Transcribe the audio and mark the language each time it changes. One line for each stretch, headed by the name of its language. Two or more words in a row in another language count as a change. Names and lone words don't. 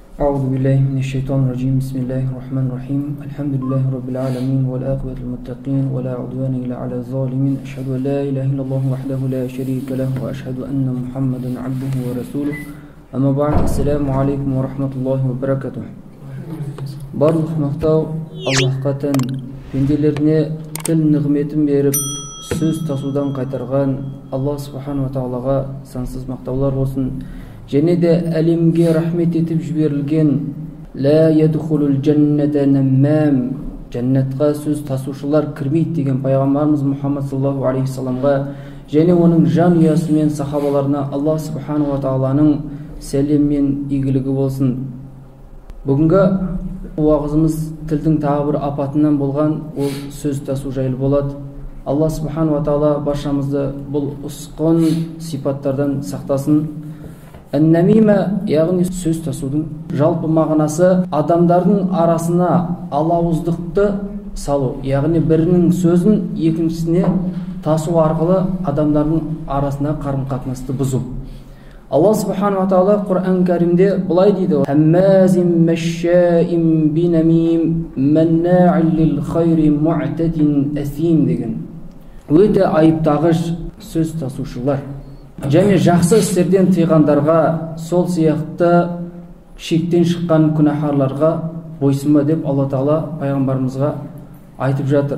Arabic: أعوذ بالله من الشيطان الرجيم بسم الله الرحمن الرحيم الحمد لله رب العالمين والعاقبة للمتقين ولا عدوان إلا على الظالمين أشهد أن لا إله إلا الله وحده لا شريك له وأشهد أن محمدا عبده ورسوله أما بعد السلام عليكم ورحمة الله وبركاته.
Kazakh: Барлық мақтау Аллахқа тән, пенделеріне тіл нығметін беріп, сөз тасудан қайтарған
Arabic: الله سبحانه وتعالى
Kazakh: сансыз мақтаулар болсын. Және де әлемге рахмет етіп жіберілген
Arabic: «لا يدخل الجنة نمام»
Kazakh: жәннатқа сөз тасушылар кірмейді деген пайғамбарымыз Мұхаммад
Arabic: صلى الله عليه
Kazakh: саламға және оның жанұясы мен сахабаларына
Arabic: الله سبحانه وتعالى
Kazakh: сәлем мен игілігі болсын. Бүгінгі уағызымыз тілдің тағы бір апатынан болған, ол сөз тасу жайлы болады.
Arabic: الله سبحانه وتعالى
Kazakh: баршамызды бұл ұсқын сипаттардан сақтасын. Ән-намима, яғни сөз тасудың жалпы мағынасы адамдардың арасына алауыздықты салу, яғни бірінің сөзін екіншісіне тасу арқылы адамдардың арасына қарым-қатынасты бұзу.
Arabic: الله سبحانه وتعالى
Kazakh: Құран Кәрімде бұлай дейді:
Arabic: «هماز مشاء بنميم مناع للخير معتد أثيم»
Kazakh: деген. Өте айыптағыш сөз тасушылар. Және жақсы істерден тыйғандарға, сол сияқты шектен шыққан күнәһарларға бойсынба деп Алла Тағала пайғамбарымызға айтып жатыр.